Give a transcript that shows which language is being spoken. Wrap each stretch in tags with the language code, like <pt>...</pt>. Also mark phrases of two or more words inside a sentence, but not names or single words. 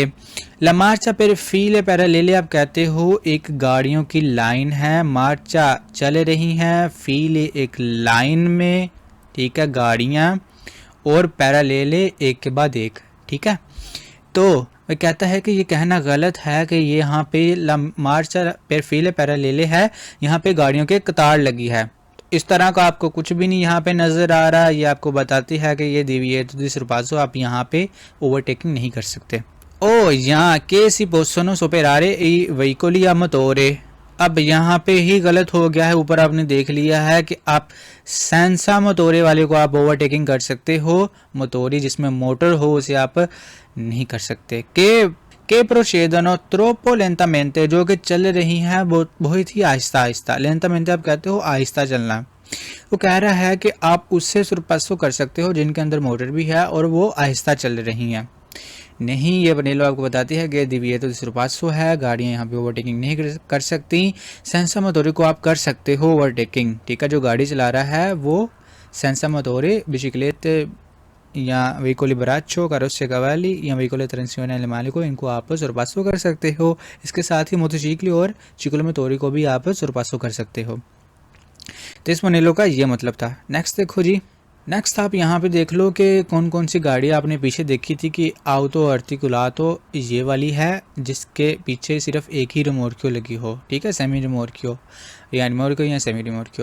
<it>la marcia per file parallele</it> <hi>आप कहते हो एक गाड़ियों की लाइन है, मार्चा चल रही हैं, फीले एक लाइन में, ठीक है, गाड़ियाँ, और पैरालेले एक के बाद एक, ठीक है। तो वह कहता है कि ये कहना गलत है कि ये यहाँ पे</hi> <it>la marcia per file parallele</it> <hi>है, यहाँ पे गाड़ियों के कतार लगी है। इस तरह का आपको कुछ भी नहीं यहाँ पे नज़र आ रहा। ये आपको बताती है कि ये</hi> <it>divieto di sorpasso,</it> <hi>आप यहाँ पे ओवरटेकिंग नहीं कर सकते।</hi> <it>o anche si possono superare i veicoli a motore,</it> <hi>अब यहाँ पे ही गलत हो गया है। ऊपर आपने देख लिया है कि आप</hi> <it>senza motore</it> <hi>वाले को आप ओवरटेकिंग कर सकते हो, मोटोरी जिसमें मोटर हो उसे आप नहीं कर सकते।</hi> <it>che procedono troppo lentamente,</it> <hi>जो कि चल रही हैं बहुत ही आहिस्ता आहिस्ता। लेंटामेंटे आप कहते हो आहिस्ता चलना। वो कह रहा है कि आप उससे सुरपासो कर सकते हो जिनके अंदर मोटर भी है और वो आहिस्ता चल रही हैं। नहीं, ये पनेलो आपको बताती है कि</hi> <it>divieto di sorpasso</it> <hi>है, गाड़ियाँ यहाँ पे ओवरटेकिंग नहीं कर सकती।</hi> <it>senza motore</it> <hi>को आप कर सकते हो ओवरटेकिंग, ठीक है। जो गाड़ी चला रहा है वो</hi> <it>senza motore,</it> <hi>बिसिक्लेटे या</hi> <it>veicoli braccio, carrozze cavalli</it> <hi>या</hi> <it>veicoli trazione animale</it> <hi>को, इनको आप sorpasso कर सकते हो। इसके साथ ही मोटरसाइकिल और चिक्लोमोटोरी को भी आप sorpasso कर सकते हो। तो इस पनेलो का ये मतलब था। नेक्स्ट देखो जी, नेक्स्ट आप यहाँ पे देख लो कि कौन कौन सी गाड़ी आपने पीछे देखी थी कि</hi> <it>auto articolato</it> <hi>ये वाली है जिसके पीछे सिर्फ एक ही रिमोर्कियो लगी हो, ठीक है,</hi> <it>semi rimorchio</it> <hi>या रिमोर्कियो या</hi> <it>semi rimorchio.</it>